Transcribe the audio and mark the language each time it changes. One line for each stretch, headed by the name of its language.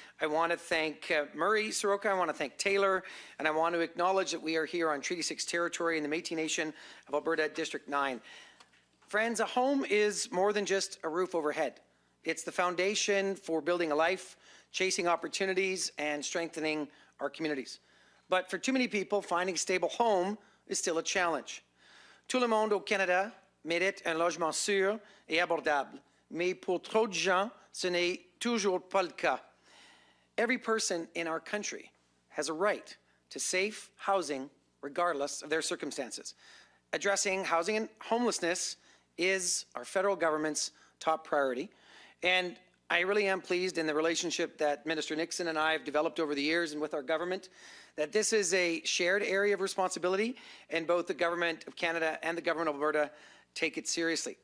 English: I want to thank Murray Soroka, I want to thank Taylor, and I want to acknowledge that we are here on Treaty 6 territory in the Métis Nation of Alberta, District 9. Friends, a home is more than just a roof overhead. It's the foundation for building a life, chasing opportunities, and strengthening our communities. But for too many people, finding a stable home is still a challenge.
French: Tout le monde au Canada mérite un logement sûr et abordable. Mais pour trop de gens, ce n'est toujours pas le cas.
English: Every person in our country has a right to safe housing regardless of their circumstances. Addressing housing and homelessness is our federal government's top priority. And I really am pleased in the relationship that Minister Nixon and I have developed over the years and with our government, that this is a shared area of responsibility, and both the Government of Canada and the Government of Alberta take it seriously.